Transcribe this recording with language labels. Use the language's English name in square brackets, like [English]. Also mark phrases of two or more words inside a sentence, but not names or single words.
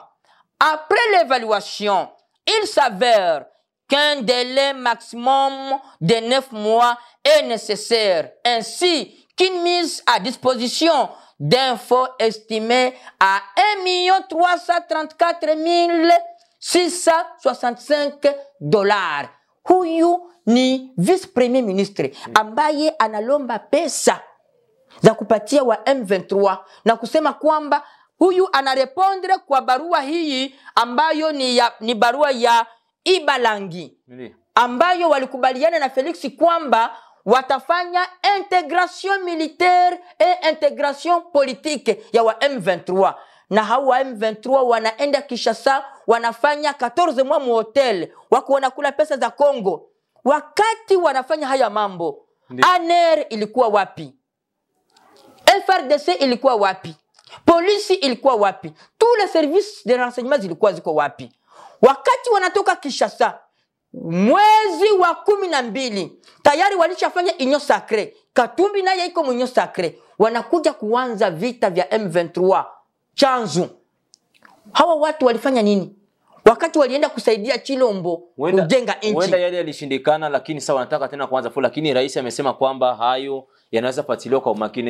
[French] Après l'évaluation, il s'avère qu'un délai maximum de 9 mois est nécessaire, ainsi qu'une mise à disposition d'un fonds estimé à 1 334 665 $. [Swahili] Huyu ni [French] vice-premier ministre [Swahili] ambaye analomba pesa za kupatia wa M23 na kusema kwamba huyu anarepondre kwa barua hii ambayo ni barua ya Ibalangi ambayo walikubaliana na Felix kwamba watafanya [French] intégration militaire et intégration politique [Swahili] ya wa M23, na hao wa M23 wanaenda Kinshasa, wanafanya 14 mois mu hotel, wako wanakula pesa za Kongo. Wakati wanafanya haya mambo, ANR ilikuwa wapi? FRDC ilikuwa wapi? Polisi ilikuwa wapi? [French] Tous les services de renseignement [Swahili] ziko wapi? Wakati wanatoka Kinshasa mwezi wa 12 tayari walishafanya [French] union sacrée. [Swahili] Katumbi naye iko [French] union sacrée, [Swahili] wanakuja kuanza vita vya M23 chanzu. Hawa watu walifanya nini? Wakati walienda kusaidia Chilombo kujenga nchi. Wenda yale yalishindikana, lakini sasa wanataka tena kuanza full, lakini rais amesema kwamba hayo yanaweza fuatiliwa kwa umakini.